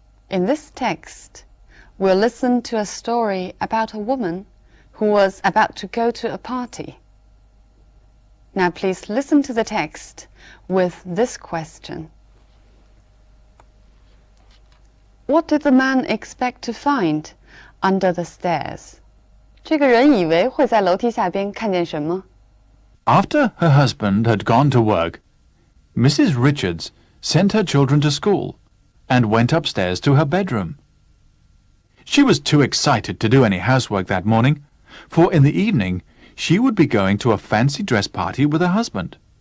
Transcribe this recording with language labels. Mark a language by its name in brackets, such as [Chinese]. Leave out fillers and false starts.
[English] In this text, we'll listen to a story about a woman who was about to go to a party. Now please listen to the text with this question. What did the man expect to find under the stairs? [Chinese] 这个人以为会在楼梯下边看见什么？ [English] After her husband had gone to work, Mrs. Richards sent her children to school and went upstairs to her bedroom. She was too excited to do any housework that morning, for in the evening she would be going to a fancy dress party with her husband.